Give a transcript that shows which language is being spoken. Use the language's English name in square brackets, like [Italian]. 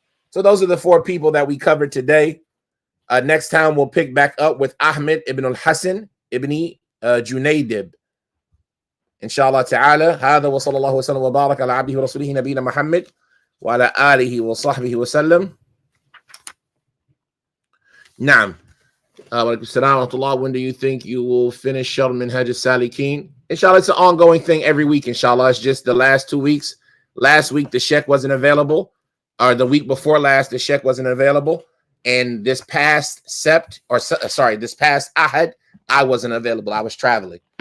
[English] So those are the 4 people that we covered today. Next time we'll pick back up with Ahmad ibn Al-Hasan ibn Junaydib. Inshallah ta'ala. [Arabic] هذا وصلى الله وسلم وبارك على عبده ورسوله نبينا محمد وعلى آله وصحبه وسلم. نعم. [English] When do you think you will finish Sharh Minhaj al-Salikin? Inshallah, it's an ongoing thing every week. Inshallah, it's just the last 2 weeks. Last week the sheikh wasn't available, or the week before last the sheikh wasn't available, and this past this past Ahad I wasn't available. I was traveling.